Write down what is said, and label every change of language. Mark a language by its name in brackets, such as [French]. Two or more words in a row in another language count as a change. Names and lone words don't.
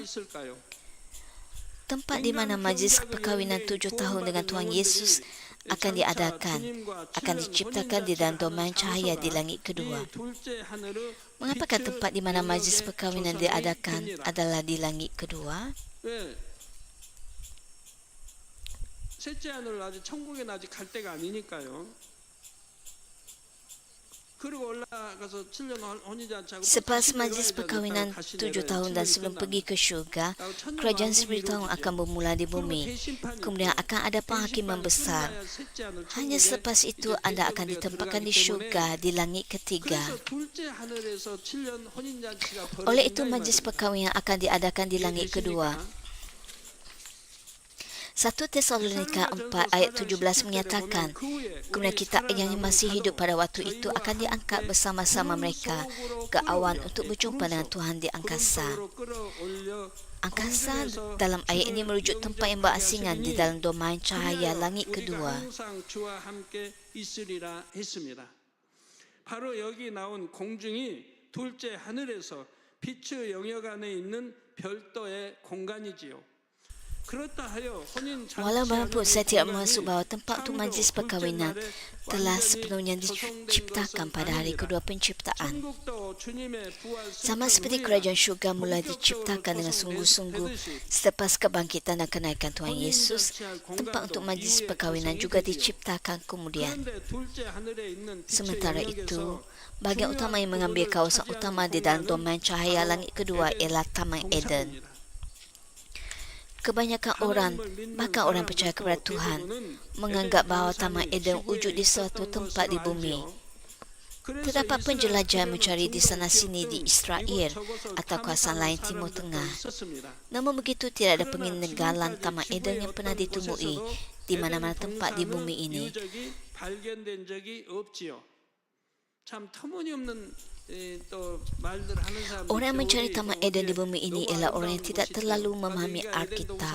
[Malay] Tempat di mana majlis perkahwinan 7 tahun dengan Tuhan Yesus akan diadakan, akan diciptakan di dalam domain cahaya di langit kedua. Mengapakah tempat di mana majlis perkahwinan diadakan adalah di langit kedua? [Korean] 왜? 셋째 하늘 아직 천국에 아직 갈 때가 아니니까요. 그리고 올라가서 7년 혼인잔치하고 [Malay] Selepas majlis perkahwinan 7 tahun dan sebelum pergi ke syurga, kerajaan 1000 tahun akan bermula di bumi. Kemudian akan ada penghakiman besar. Hanya selepas itu anda akan ditempatkan di syurga di langit ketiga. Oleh itu majlis perkahwinan akan diadakan di langit kedua. 1 Tesalonika 4 ayat 17 menyatakan, kemudian kita yang masih hidup pada waktu itu akan diangkat bersama-sama mereka ke awan untuk berjumpa dengan Tuhan di angkasa. Angkasa dalam ayat ini merujuk tempat yang berasingan di dalam domain cahaya langit kedua. [Korean] 바로 여기 나온 공중이 둘째 하늘에서 빛의 영역 안에 있는 별도의 공간이지요. [Malay] Walaupun saya tidak masuk bahawa tempat untuk majlis perkahwinan telah sepenuhnya diciptakan pada hari kedua penciptaan. Sama seperti kerajaan syurga mula diciptakan dengan sungguh-sungguh selepas kebangkitan dan kenaikan Tuhan Yesus, tempat untuk majlis perkahwinan juga diciptakan kemudian. Sementara itu, bahagian utama yang mengambil kawasan utama di dalam domain cahaya langit kedua ialah Taman Eden. Kebanyakan orang, bahkan orang percaya kepada Tuhan, menganggap bahawa Taman Eden wujud di suatu tempat di bumi. Terdapat penjelajah mencari di sana-sini di Israel atau kawasan lain Timur Tengah. Namun begitu tidak ada peninggalan Taman Eden yang pernah ditemui di mana-mana tempat di bumi ini. Orang yang mencari Taman Eden di bumi ini ialah orang yang tidak terlalu memahami Alkitab.